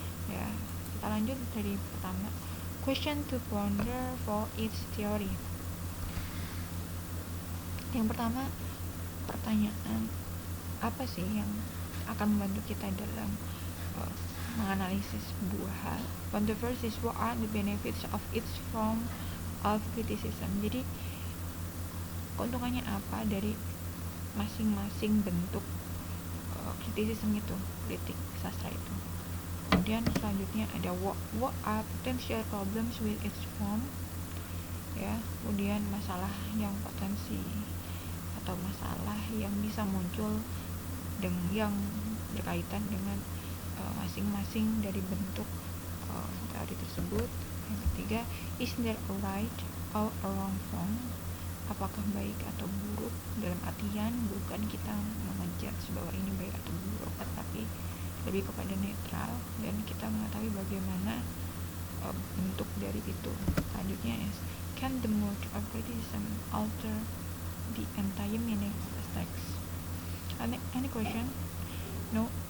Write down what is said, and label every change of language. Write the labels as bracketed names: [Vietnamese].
[Indonesian] Ya, kita lanjut dari pertama. [English] Question to ponder for each theory. [Indonesian] Yang pertama, pertanyaan apa sih yang akan membantu kita dalam menganalisis sebuah hal. [English] One, the first is what are the benefits of each form of criticism. [Indonesian] Jadi keuntungannya apa dari masing-masing bentuk kritisisme itu, kritik sastra itu. Kemudian selanjutnya ada [English] what are potential problems with each form, ya. [Indonesian] Kemudian masalah yang potensi atau masalah yang bisa muncul dengan yang berkaitan dengan masing-masing dari bentuk teori tersebut. Yang ketiga, [English] is there a right or a wrong form? [Indonesian] Apakah baik atau buruk, dalam artian bukan kita mengejudge bahwa ini baik atau buruk, tetapi lebih kepada netral dan kita mengetahui bagaimana bentuk dari itu. [English] Selanjutnya is, can the mood of criticism alter the entire meaning of the text? Any question? No?